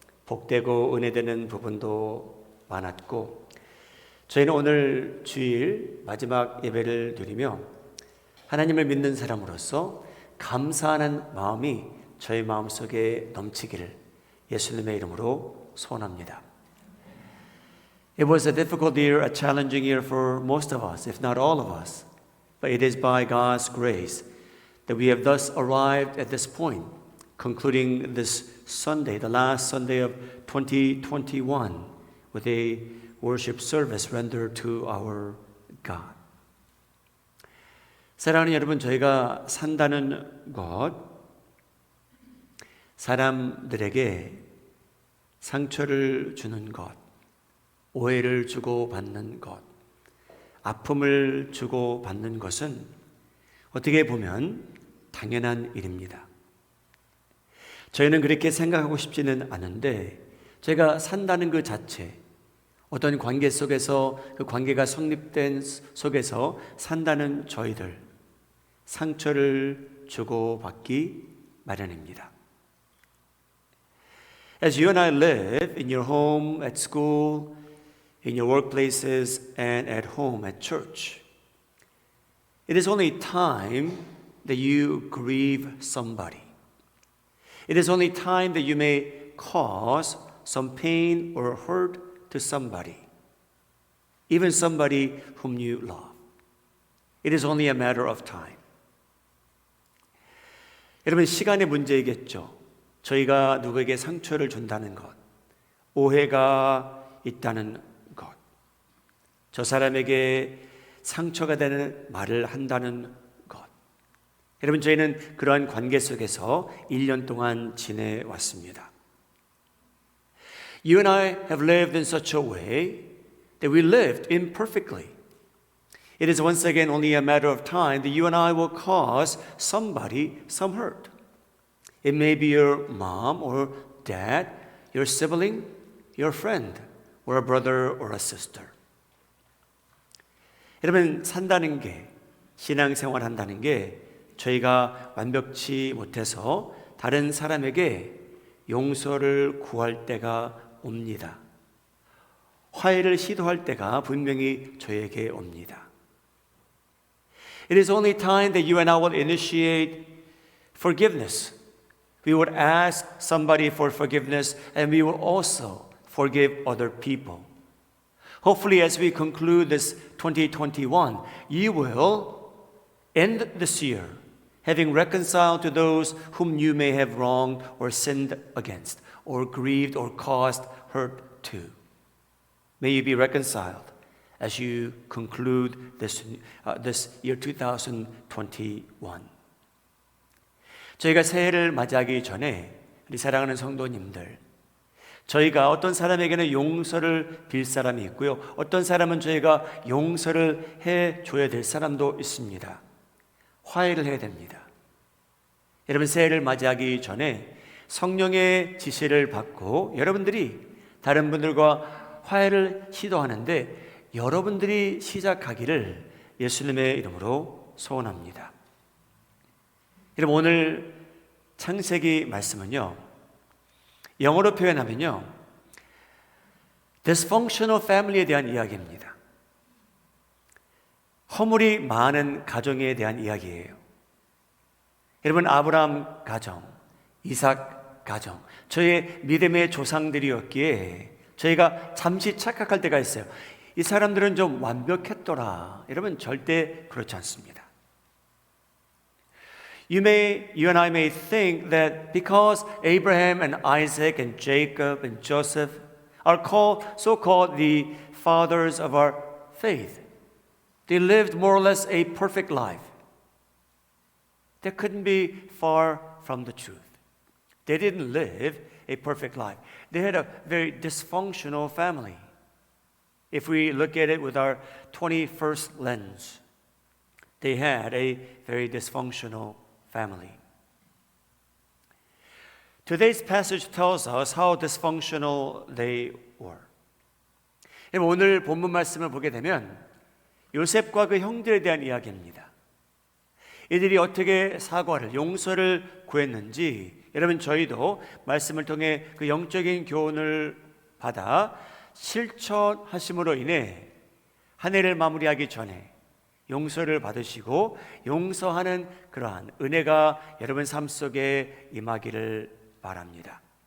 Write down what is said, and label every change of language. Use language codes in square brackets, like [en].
[ko] 복되고 은혜되는 부분도 많았고 저희는 오늘 주일 마지막 예배를 드리며 하나님을 믿는 사람으로서 감사하는 마음이 저희 마음속에 넘치기를 예수님의 이름으로 소원합니다. [en] It was a difficult year, a challenging year for most of us, if not all of us. But it is by God's grace that we have thus arrived at this point, concluding this Sunday, the last Sunday of 2021, with a worship service rendered to our God. [ko] 사랑하는 여러분, 저희가 산다는 것, 사람들에게 상처를 주는 것, 오해를 주고받는 것, 아픔을 주고받는 것은 어떻게 보면 당연한 일입니다. 저희는 그렇게 생각하고 싶지는 않은데 제가 산다는 그 자체, 어떤 관계 속에서 그 관계가 성립된 속에서 산다는 저희들, 상처를 주고받기 마련입니다. [en] As you and I live in your home, at school, in your workplaces, and at home, at church, it is only time that you grieve somebody. It is only time that you may cause some pain or hurt to somebody, even somebody whom you love. It is only a matter of time. [ko] 여러분, 시간의 문제이겠죠. 저희가 누구에게 상처를 준다는 것, 오해가 있다는 것, 저 사람에게 상처가 되는 말을 한다는 것. 여러분, 저희는 그러한 관계 속에서 1년 동안 지내왔습니다. [en] You and I have lived in such a way that we lived imperfectly. It is once again only a matter of time that you and I will cause somebody some hurt. It may be your mom or dad, your sibling, your friend or a brother or a sister. [ko] 여러분, 산다는 게, 신앙생활 한다는 게 저희가 완벽치 못해서 다른 사람에게 용서를 구할 때가 옵니다. 화해를 시도할 때가 분명히 저에게 옵니다. [en] It is only time that you and I will initiate forgiveness. We would ask somebody for forgiveness and we will also forgive other people. Hopefully, as we conclude this 2021, you will end this year having reconciled to those whom you may have wronged or sinned against, or grieved or caused hurt to. May you be reconciled as you conclude this year 2021. [ko] 저희가 새해를 맞이하기 전에 우리 사랑하는 성도님들, 저희가 어떤 사람에게는 용서를 빌 사람이 있고요. 어떤 사람은 저희가 용서를 해줘야 될 사람도 있습니다. 화해를 해야 됩니다. 여러분, 새해를 맞이하기 전에 성령의 지시를 받고 여러분들이 다른 분들과 화해를 시도하는데 여러분들이 시작하기를 예수님의 이름으로 소원합니다. 여러분, 오늘 창세기 말씀은요, 영어로 표현하면요, [en] dysfunctional family [ko] 에 대한 이야기입니다. 허물이 많은 가정에 대한 이야기예요. 여러분, 아브라함 가정, 이삭 가정, 저의 믿음의 조상들이었기에 저희가 잠시 착각할 때가 있어요. 이 사람들은 좀 완벽했더라. 여러분, 절대 그렇지 않습니다. [en] You and I may think that because Abraham and Isaac and Jacob and Joseph are so-called the fathers of our faith, they lived more or less a perfect life. That couldn't be far from the truth. They didn't live a perfect life. They had a very dysfunctional family. If we look at it with our 21st lens, they had a very dysfunctional family. Today's passage tells us how dysfunctional they were. [ko] 오늘 본문 말씀을 보게 되면 요셉과 그 형들에 대한 이야기입니다. 이들이 어떻게 사과를, 용서를 구했는지 여러분, 저희도 말씀을 통해 그 영적인 교훈을 받아 실천하심으로 인해 한 해를 마무리하기 전에 용서를 받으시고 용서하는 그러한 은혜가 여러분 삶 속에 임하기를 바랍니다.